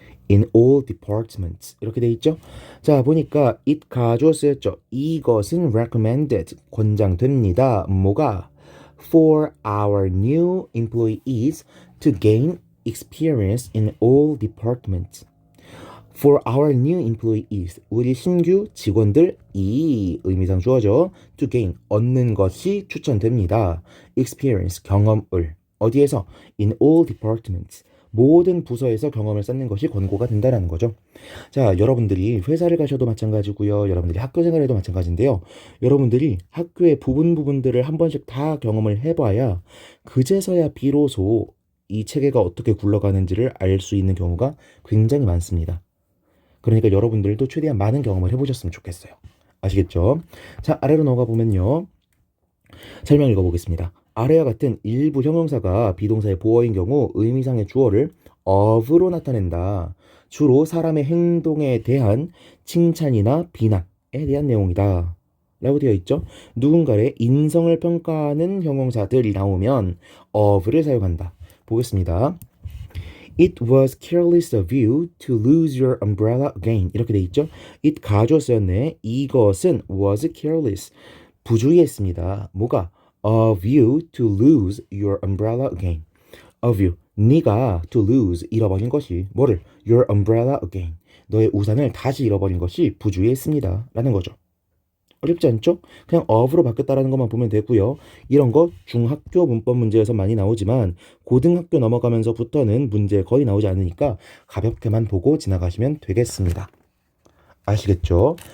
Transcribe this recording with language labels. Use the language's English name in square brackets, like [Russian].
[English] in all departments [Korean] 이렇게 돼 있죠. 자 보니까 it 가주어 쓰였죠. 이것은 [English] recommended [Korean] 권장됩니다. 뭐가 [English] for our new employees to gain experience in all departments. For our new employees, [Korean] 우리 신규 직원들 이 의미상 주어져 [English] to gain [Korean] 얻는 것이 추천됩니다. [English] experience [Korean] 경험을 어디에서 [English] in all departments [Korean] 모든 부서에서 경험을 쌓는 것이 권고가 된다라는 거죠. 자, 여러분들이 회사를 가셔도 마찬가지고요. 여러분들이 학교 생활에도 마찬가지인데요. 여러분들이 학교의 부분들을 한 번씩 다 경험을 해봐야 그제서야 비로소 이 체계가 어떻게 굴러가는지를 알 수 있는 경우가 굉장히 많습니다. 그러니까 여러분들도 최대한 많은 경험을 해보셨으면 좋겠어요. 아시겠죠? 자, 아래로 넘어가 보면요. 설명 읽어보겠습니다. 아래와 같은 일부 형용사가 비동사의 보어인 경우 의미상의 주어를 of로 나타낸다. 주로 사람의 행동에 대한 칭찬이나 비난에 대한 내용이다. 라고 되어 있죠. 누군가의 인성을 평가하는 형용사들이 나오면 of를 사용한다. 보겠습니다. [English] It was careless of you to lose your umbrella again. [Korean] 이렇게 돼 있죠. It 가주어 쓰였네. 이것은 [English] was careless. [Korean] 부주의했습니다. 뭐가? [English] Of you to lose your umbrella again. Of you. [Korean] 네가 [English] to lose [Korean] 잃어버린 것이 뭐를? [English] Your umbrella again. [Korean] 너의 우산을 다시 잃어버린 것이 부주의했습니다. 라는 거죠. 어렵지 않죠? 그냥 of로 바뀌었다라는 것만 보면 되고요. 이런 거 중학교 문법 문제에서 많이 나오지만 고등학교 넘어가면서부터는 문제 거의 나오지 않으니까 가볍게만 보고 지나가시면 되겠습니다. 아시겠죠?